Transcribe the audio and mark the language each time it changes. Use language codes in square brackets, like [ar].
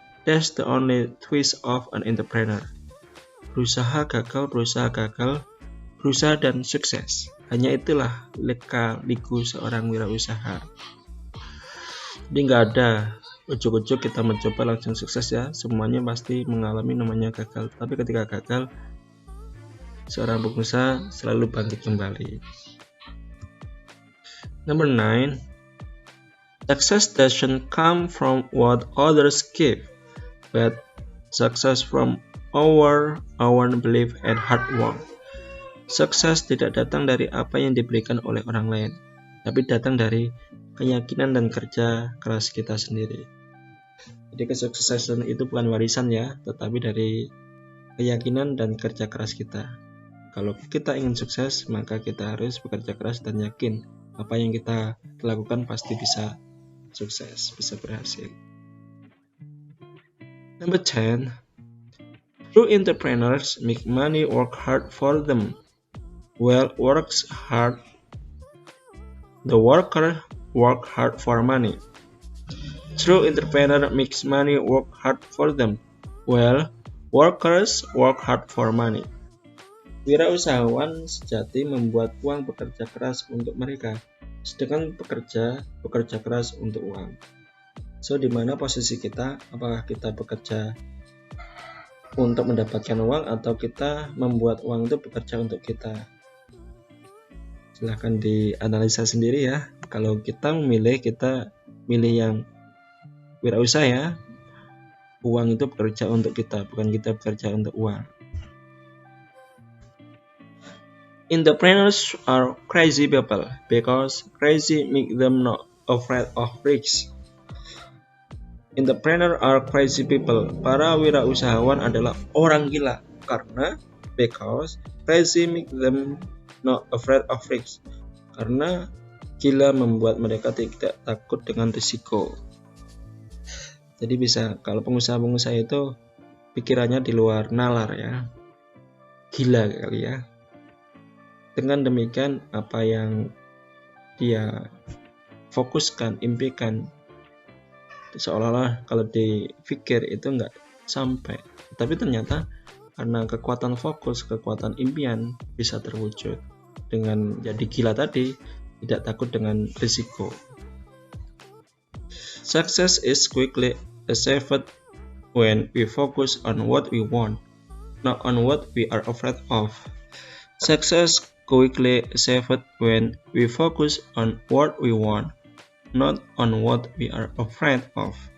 [en] That's the only twist of an entrepreneur. [id] Berusaha gagal, berusaha dan sukses. Hanya itulah lika-liku seorang wirausaha. Jadi nggak ada ujuk-ujuk kita mencoba langsung sukses ya. Semuanya pasti mengalami namanya gagal. Tapi ketika gagal, seorang pengusaha selalu bangkit kembali. [en] Number 9. Success doesn't come from what others give, but success from our own belief and hard work. [id] Sukses tidak datang dari apa yang diberikan oleh orang lain, tapi datang dari keyakinan dan kerja keras kita sendiri. Jadi kesuksesan itu bukan warisan ya, tetapi dari keyakinan dan kerja keras kita. Kalau kita ingin sukses, maka kita harus bekerja keras dan yakin apa yang kita lakukan pasti bisa sukses, bisa berhasil. [en] Number 10. True entrepreneurs make money work hard for them. Well, works hard. The worker work hard for money. True entrepreneur makes money work hard for them. Well, workers work hard for money. [id] Wirausahawan sejati membuat uang bekerja keras untuk mereka, sedangkan pekerja bekerja keras untuk uang. So, di mana posisi kita? Apakah kita bekerja untuk mendapatkan uang atau kita membuat uang itu bekerja untuk kita? Silahkan dianalisa sendiri ya. Kalau kita milih yang wirausaha ya. Uang itu bekerja untuk kita, bukan kita bekerja untuk uang. [en] Entrepreneurs are crazy people because crazy make them not afraid of risks. Entrepreneurs are crazy people. [id] Para wirausahawan adalah orang gila karena [en] because crazy make them not afraid of risks. [id] Karena gila membuat mereka tidak takut dengan risiko. Jadi bisa, kalau pengusaha-pengusaha itu pikirannya di luar nalar ya. Gila kali ya. Dengan demikian apa yang dia fokuskan, impikan, seolah-olah kalau dipikir itu nggak sampai. Tapi ternyata karena kekuatan fokus, kekuatan impian bisa terwujud. Dengan jadi gila tadi, tidak takut dengan risiko. [en] Success is quickly achieved when we focus on what we want, not on what we are afraid of. Success quickly achieved when we focus on what we want, not on what we are afraid of.